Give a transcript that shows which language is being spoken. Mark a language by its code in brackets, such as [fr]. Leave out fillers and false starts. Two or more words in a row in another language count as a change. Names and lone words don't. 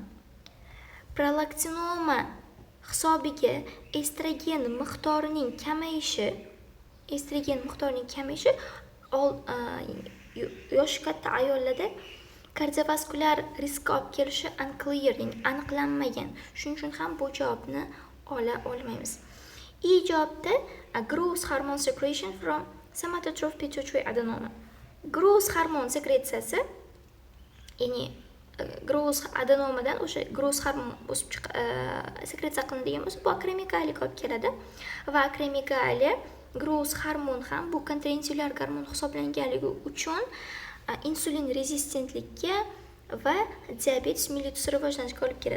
[uz] Prolaktinoma hisobiga estrogen miqdorining kamayishi yoshi katta ayollarda kardiovaskulyar riskga olib kelishi unclear, aniqlanmagan. Shuning uchun ham bu javobni ola olmaymiz. E javobda [en] growth hormone secretion from somatotroph pituitary adenoma. Growth hormone [uz] sekretsiyasi, ya'ni growth adenomadan o'sha [en] growth hormon [uz] o'sib sekretsiyya qilinadigan bo'lsa, bu akromegaliyaga olib keladi va akromegaliya [en] growth hormon [uz] ham bu kontrainsulyar gormon hisoblanganligi uchun insulin rezistentlikka va diabetes mellitus rivojlanishiga olib keladi.